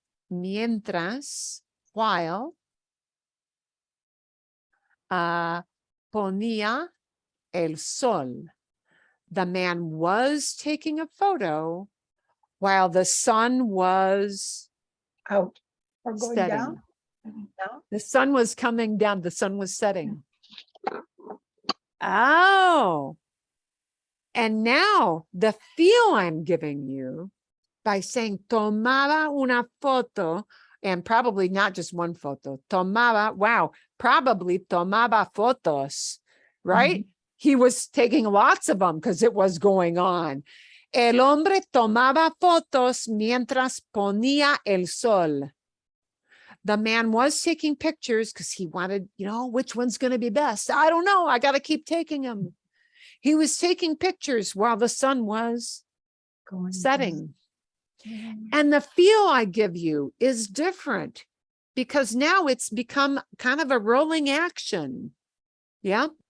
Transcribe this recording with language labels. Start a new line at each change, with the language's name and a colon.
Spanish: Mientras,
English: while,
Spanish: ponía el sol.
English: The man was taking a photo while the sun was Out or going setting. down? No? The sun was coming down. The sun was setting. Oh. And now the feel I'm giving you by saying
Spanish: tomaba una foto,
English: and probably not just one photo, tomaba, wow, probably
Spanish: tomaba fotos,
English: right? He was taking lots of them because it was going on.
Spanish: El hombre tomaba fotos mientras ponía el sol.
English: The man was taking pictures because he wanted, which one's going to be best? I don't know. I got to keep taking them. He was taking pictures while the sun was setting. And the feel I give you is different because now it's become kind of a rolling action. Yeah.